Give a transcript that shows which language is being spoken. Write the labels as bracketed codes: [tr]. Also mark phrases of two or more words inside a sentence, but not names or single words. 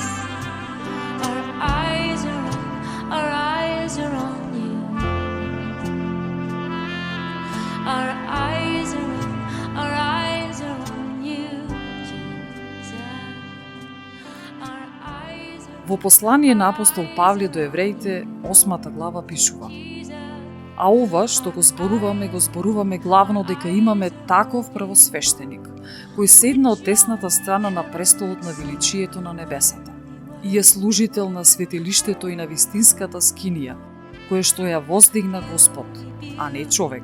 [en] Our eyes are on you. Our eyes are on you, Jesus. Our eyes are [mk] Во послание на апостол Павле до евреите, 8 глава пишува: А ова што го зборуваме главно дека имаме таков првосвештеник, кој седна од десната страна на престолот на величието на небесата и е служител на светилиштето и на вистинската скинија, кое што ја воздигна Господ, а не човек.